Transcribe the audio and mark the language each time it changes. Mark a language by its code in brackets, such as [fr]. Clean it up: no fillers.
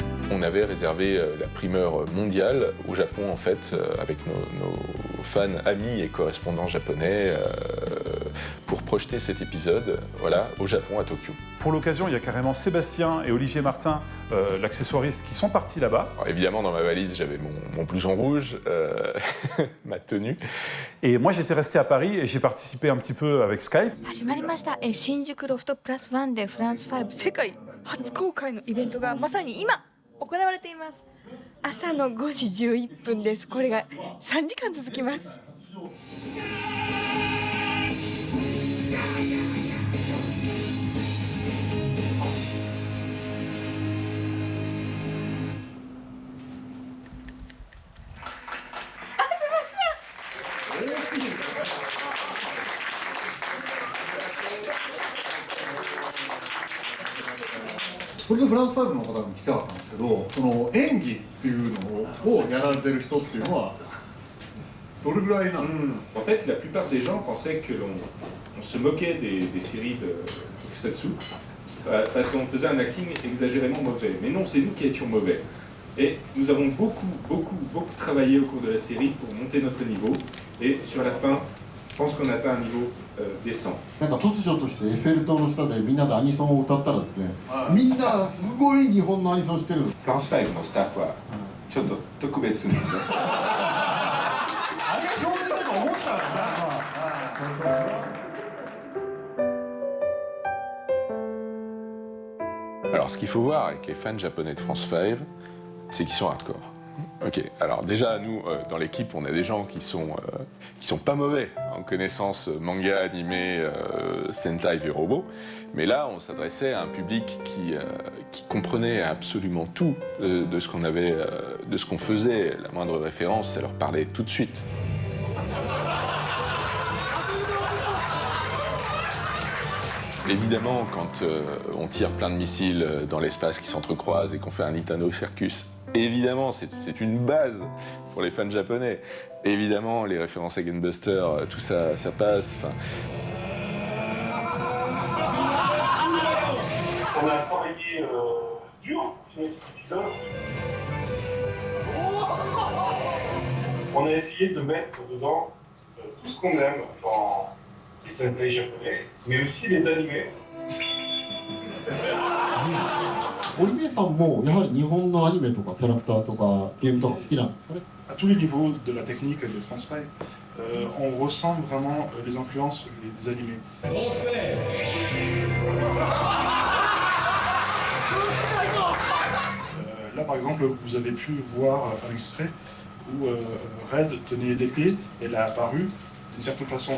[fr] On avait réservé la primeur mondiale au Japon, en fait, avec nos fans, amis et correspondants japonais, pour projeter cet épisode, voilà, au Japon, à Tokyo. Pour l'occasion, il y a carrément Sébastien et Olivier Martin, l'accessoiriste, qui sont partis là-bas. Alors, évidemment, dans ma valise, j'avais mon blouson rouge, ma tenue. Et moi, j'étais resté à Paris et j'ai participé un petit peu avec Skype. [ja] 始まりました。新宿ロフトプラス1でフランス5世界初公開のイベントがまさに今行われています。朝の5時11分です。これが3時間続きます。それでフランス5の方に来たかったんですけど、その演技っていうのをやられてる人っていうのはどれぐらいなんですか？ [fr] En fait, la plupart des gens pensaient que on se moquait des séries de Tokusatsu parce qu'on faisait un acting exagérément mauvais. Mais non, c'est nous qui étions mauvais. Et nous avons beaucoup travaillé au cours de la série pour monter notre niveau. Et sur la fin, je pense qu'on atteint un niveau décent. [ja] なんか突如としてエッフェル塔の下でみんなでアニソンを歌ったらですね、みんなすごい日本のアニソンしてるんです。 France 5のスタッフはちょっと特別なんです。あれが標準だと思ってたからな。 [fr] Alors, ce qu'il faut voir avec les fans japonais de France 5, c'est qu'ils sont hardcore. Ok, alors déjà, nous, dans l'équipe, on a des gens qui sont pas mauvais en connaissance manga, animé, Sentai et robots, mais là, on s'adressait à un public qui comprenait absolument tout de ce qu'on avait, de ce qu'on faisait. La moindre référence, ça leur parlait tout de suite. Évidemment, quand on tire plein de missiles dans l'espace qui s'entrecroisent et qu'on fait un Itano Circus, évidemment, c'est une base pour les fans japonais. Évidemment, les références à Gunbuster, tout ça, ça passe. Enfin... On a travaillé dur pour finir cet épisode. On a essayé de mettre dedans tout ce qu'on aime dans les Sentai japonais, mais aussi les animés. [ja] オリビエさんもやはり日本のアニメとかキャラクターとかゲームとか好きなんですかね？ [fr] À tous les niveaux de la technique de France 5, on ressent vraiment les influences des animés. Là, par exemple, vous avez pu voir un extrait où Red tenait l'épée, elle a apparu d'une certaine façon.